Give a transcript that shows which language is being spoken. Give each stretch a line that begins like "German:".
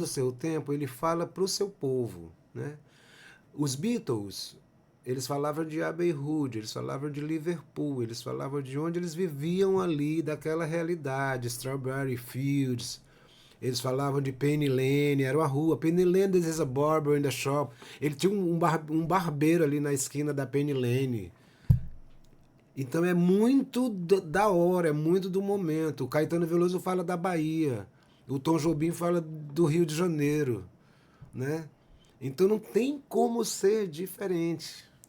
Portuguese: do seu tempo, ele fala para o seu povo, né? Os Beatles, eles falavam de Abbey Road, eles falavam de Liverpool, eles falavam de onde eles viviam ali, daquela realidade, Strawberry Fields. Eles falavam de Penny Lane, era uma rua.
English: Penny Lane, this is a barber in the shop.
Portuguese: Ele tinha um barbeiro ali na esquina da Penny Lane. Então é muito da hora, é muito do momento. O Caetano Veloso fala da Bahia. O Tom Jobim fala do Rio de Janeiro, né? Então não tem como ser diferente.